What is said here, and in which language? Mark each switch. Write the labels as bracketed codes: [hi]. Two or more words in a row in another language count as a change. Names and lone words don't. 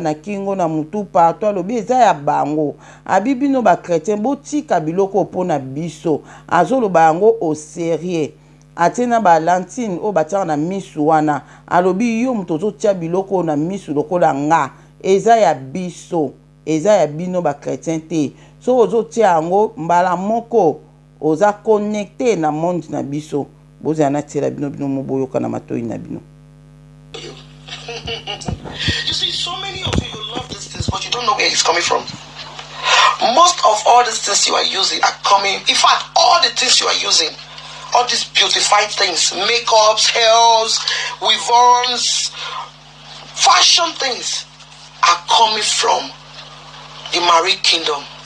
[ln] na kingo na mutu partout alobi eza ya bango abi bino bakretien botika biloko mpo na biso azoloba yango [fr] au sérieux [ln] atie na balantine oyo batiaka na misu wana alobi yo moto ozotia biloko na misu lokola nga eza ya biso eza ya bino bakretien te so ozotia yango mbala moko oza connecté na monde na biso bozala natiela bino bino moboyoka na matoi na bino. [en] You see, so many of you love these things, but you don't know where it's coming from. Most of all these things you are using are coming, in fact, all the things you are using, all these beautified things, makeups, hairs, weave-ons, fashion things, are coming from the married kingdom.